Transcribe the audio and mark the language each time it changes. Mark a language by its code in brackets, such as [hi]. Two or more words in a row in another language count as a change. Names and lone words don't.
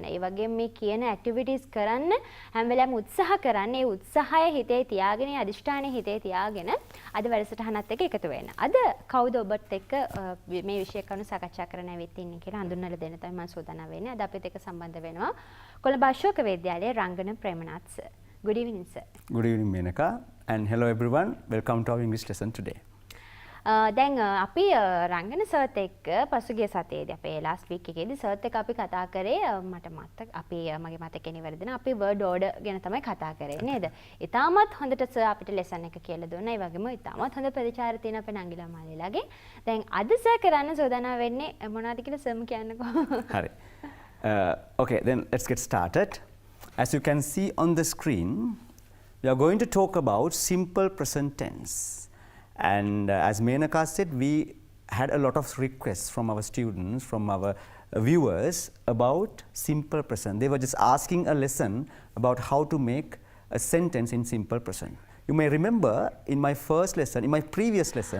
[si] ඒ වගේම මේ කියන ඇක්ටිවිටීස් කරන්න හැම වෙලාවෙම උත්සාහ කරන්න. ඒ උත්සාහය හිතේ තියාගෙන අදිෂ්ඨානය හිතේ තියාගෙන අද වැඩසටහනත් එක්ක එකතු වෙන්න. අද කවුද ඔබත් එක්ක මේ විෂය කරුණු සාකච්ඡා කරන්න ඇවිත් ඉන්නේ කියලා හඳුන්වලා දෙන්න තමයි මම සූදානම් වෙන්නේ. අද අපිත් එක්ක සම්බන්ධ වෙනවා කොළඹ අශෝක විද්‍යාලයේ රංගන ප්‍රේමනාත් සර්. [en] Good evening sir. Good evening Menaka and hello everyone. Welcome to our English lesson today. [si] දැන් අපි රංගන සර්ත් එක්ක පසුගිය සතියේදී අපේ [en] last week [si] එකේදී සර්ත් එක්ක අපි කතා කරේ මට මතක අපි මගේ මතකේ නිවැරදි නම් අපි [en] word order [si] ගැන තමයි කතා කරේ නේද? ඉතාමත් හොඳට සර් අපිට lesson එක කියලා දුන්නා. ඒ වගේම ඉතාමත් හොඳ ප්‍රතිචාර තියෙන අපේ නංගිලා මාලේලාගේ. දැන් අද සර් කරන්න සෝදානම් වෙන්නේ මොනවද කියලා සර්ම කියන්නකෝ. හරි. [en] Okay, then let's get started. As you can see on the screen, we are going to talk about simple present tense. And as Menaka said, we had a lot of requests from our students, from our viewers about simple present. They were just asking a lesson about how to make a sentence in simple present. You may remember in my first lesson, in my previous lesson,